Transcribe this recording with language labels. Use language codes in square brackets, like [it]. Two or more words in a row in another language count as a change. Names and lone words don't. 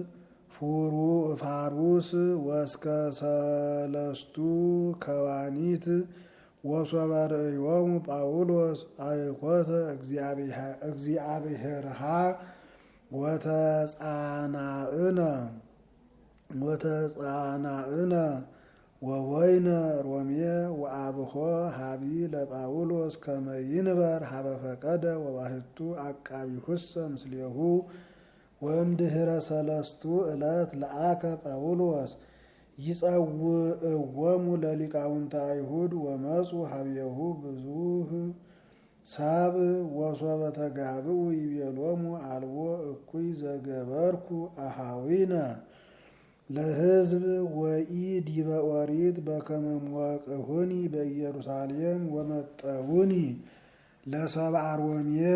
[gez] ፋሩስ ወእስከ ሰለስቱ ከዋኒት ወሶበ ርእዮሙ ጳውሎስ አይኮተ እግዚአብሔርሃ ወተጻናእነ ወወይነ ሮሜ ወአብሖ ሀቢ ለጳውሎስ ከመ ይንበር ሀበ ፈቀደ ወባሕቱ አቃቢሁሰ ምስሌሁ ወእምድኅረ ሰለስቱ ዕለት ለአከ ጳውሎስ ይጸውዕዎሙ ለሊቃውንተ አይሁድ ወመፁ ሀቤሁ ብዙኅ ሰብእ ወሶበ ተጋብኡ ይቤሎሙ አልቦ እኩይ ዘገበርኩ አሃዊነ ለሕዝብ ወኢ ዲበ ኦሪት በከመ ሞቅሁኒ በኢየሩሳሌም ወመጠውኒ ለሰብአ ሮሜ